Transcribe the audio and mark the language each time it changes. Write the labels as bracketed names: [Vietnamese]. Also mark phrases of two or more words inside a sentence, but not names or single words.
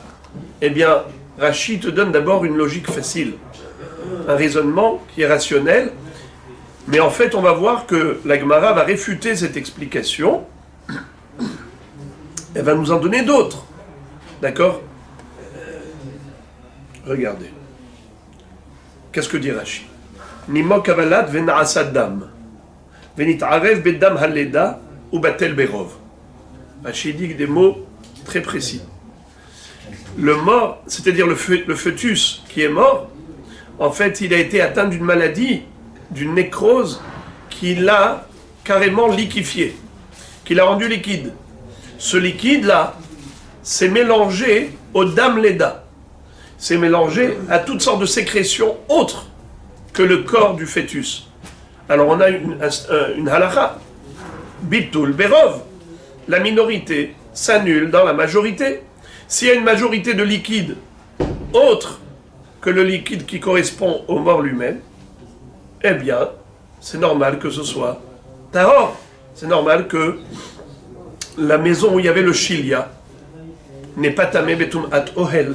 [French] Eh bien, Rashi te donne d'abord une logique facile, un raisonnement qui est rationnel. Mais en fait, on va voir que la Gemara va réfuter cette explication. Elle va nous en donner d'autres. D'accord? Regardez. Qu'est-ce que dit Rashi? [Hebrew] נימוק הוולד ונעשה דם. ונתערב בדם הלידה ובטל ברוב. [French] Rashi dit des mots très précis. Le mort, c'est-à-dire le fœtus qui est mort, en fait, il a été atteint d'une maladie, d'une nécrose, qui l'a carrément liquéfié, qui l'a rendu liquide. Ce liquide-là s'est mélangé au [Hebrew] דם לידה, [French] s'est mélangé à toutes sortes de sécrétions autres que le corps du fœtus. Alors on a une halakha, [Hebrew] ביטול ברוב, [French] la minorité s'annule dans la majorité. S'il y a une majorité de liquide autre que le liquide qui correspond au mort lui-même, eh bien, c'est normal que ce soit tahor. C'est normal que la maison où il y avait le chilia n'est pas [Hebrew] טמא בטומאת אהל.